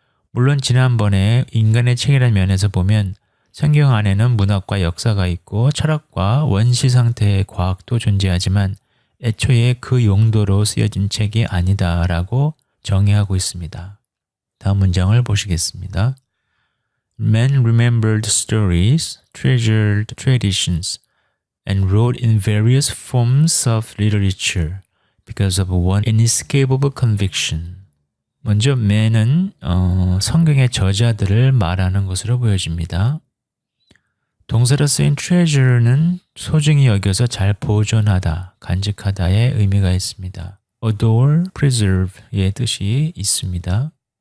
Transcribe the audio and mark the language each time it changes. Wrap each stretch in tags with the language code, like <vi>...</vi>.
<ko>물론 지난번에 인간의 책이라는 면에서 보면 성경 안에는 문학과 역사가 있고 철학과 원시 상태의 과학도 존재하지만 애초에 그 용도로 쓰여진 책이 아니다라고 정의하고 있습니다. 다음 문장을 보시겠습니다.</ko> <en>Men remembered stories, treasured traditions, and wrote in various forms of literature because of one inescapable conviction.</en> <ko>먼저 men은 성경의 저자들을 말하는 것으로 보여집니다. 동사로 쓰인 treasure는 소중히 여겨서 잘 보존하다, 간직하다의 의미가 있습니다. adore, preserve의 뜻이 있습니다.</ko>